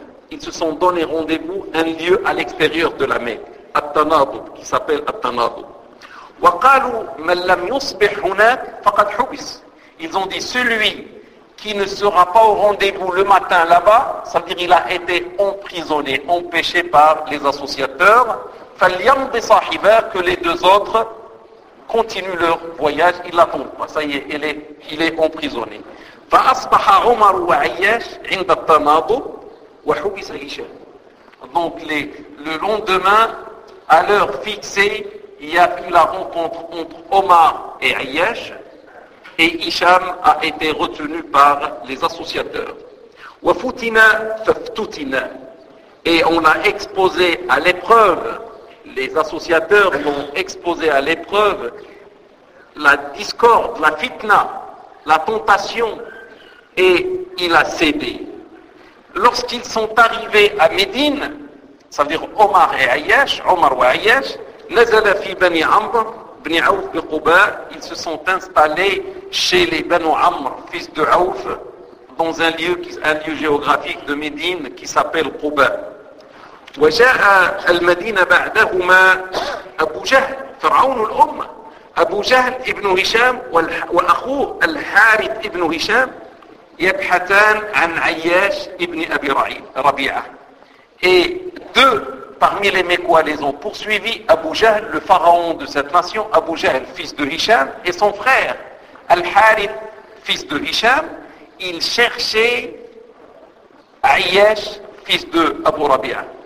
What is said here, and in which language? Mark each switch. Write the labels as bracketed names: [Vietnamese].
[French] Ils se sont donné rendez-vous un lieu à l'extérieur de la Mecque, At-Tanadou, qui s'appelle At-Tanadou. [Arabic] وقالوا من لم يصبح هناك فقد حبس. [French] Ils ont dit, celui qui ne sera pas au rendez-vous le matin là-bas, c'est-à-dire il a été emprisonné, empêché par les associateurs, [Arabic] فليمضي صاحبه, [French] que les deux autres continuent leur voyage, ils l'attendent pas, ça y est, il est emprisonné. [Arabic] فأصبح عمر وعياش عند التناضو وحبس هشام. [French] Donc le lendemain, à l'heure fixée, il y a eu la rencontre entre Omar et Ayyash, et Hisham a été retenu par les associateurs. [Arabic] وَفُتِنَا فَفْتُتِنَا. [French] Et on a exposé à l'épreuve, les associateurs l'ont exposé à l'épreuve, la discorde, la fitna, la tentation, et il a cédé. Lorsqu'ils sont arrivés à Médine, c'est-à-dire Omar et Ayyash, [Arabic] نزل في بني عمرو بن عوف بقباء. [French] Ils se sont installés chez les Banu Amr, fils de Auf, dans un lieu géographique de Médine qui s'appelle Quba. [Arabic] وجاء المدينة بعدهما أبو جهل فرعون الأمة. أبو جهل ابن هشام وأخوه الحارث ابن هشام يبحثان عن عياش ابن أبي ربيعة. [French] Et deux parmi les Mécois les ont poursuivis, Abu Jahl, le pharaon de cette nation, Abu Jahl, fils de Hisham, et son frère, Al-Harith, fils de Hisham, ils cherchaient Ayyash, fils de Abu Rabi'a.